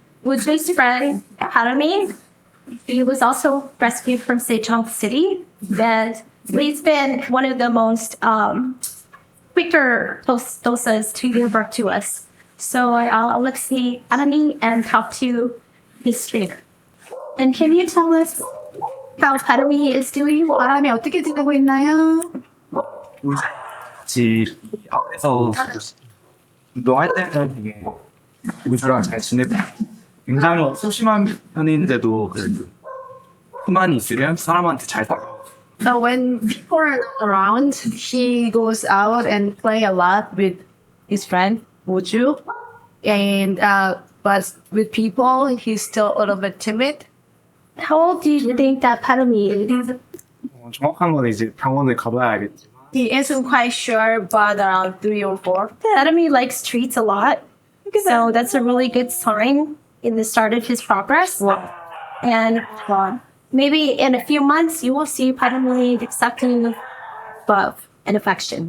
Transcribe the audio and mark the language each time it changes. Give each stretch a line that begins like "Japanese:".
English: With his friend Academy, he was also rescued from Sejong City, and he's been one of the most quicker tosas to give birth to us. So let's see Academy and talk to his trainer. And can you tell us how Academy is doing?
Korean: 바람이 어떻게 지내고 있나요? 같이 앞에서 운동할 때는 되게 우주랑 잘 지내고 굉장히 소심한 편인데도 그래도 힘만 있으면 사람한테 잘 따라가고
English: So when people are not around, he goes out and play a lot with his friend Woju, and but with people, he's still a little bit timid. How old do you think that Academy is?
Korean: 정확한 건 이제 병원을 가봐야 알겠지만
English: He isn't quite sure, but around 3 or 4. Academy likes treats a lot, so that's a really good sign in the start of his progress. And maybe in a few months, you will see Academy accepting love and affection.